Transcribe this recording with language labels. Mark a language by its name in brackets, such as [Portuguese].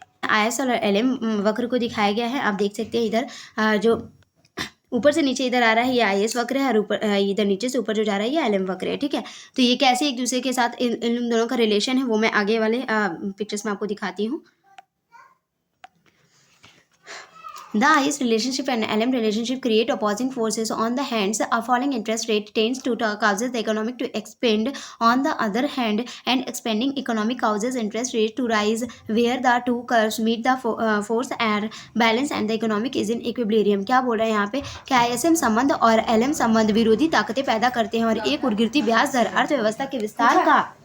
[Hindi] IS और LM वक्र को दिखाया गया है, आप देख सकते हैं। इधर जो ऊपर से नीचे इधर आ रहा है ये आईएस वक्र है और ऊपर इधर नीचे से ऊपर जो जा रहा है ये एलएम वक्र है, ठीक है। तो ये कैसे एक दूसरे के साथ इन दोनों का रिलेशन है वो मैं आगे वाले पिक्चर्स में आपको दिखाती हूँ। [English] The IS relationship and LM relationship create opposing forces. On the hands, a falling interest rate tends to causes the economic to expand. On the other hand, an expanding economic causes interest rate to rise, where the two curves meet the force and balance and the economic is in equilibrium. [Hindi] क्या बोल रहे हैं यहाँ पे कि ISM संबंध और LM संबंध विरोधी ताकतें पैदा करते हैं और एक और गिरती ब्याज दर अर्थव्यवस्था के विस्तार का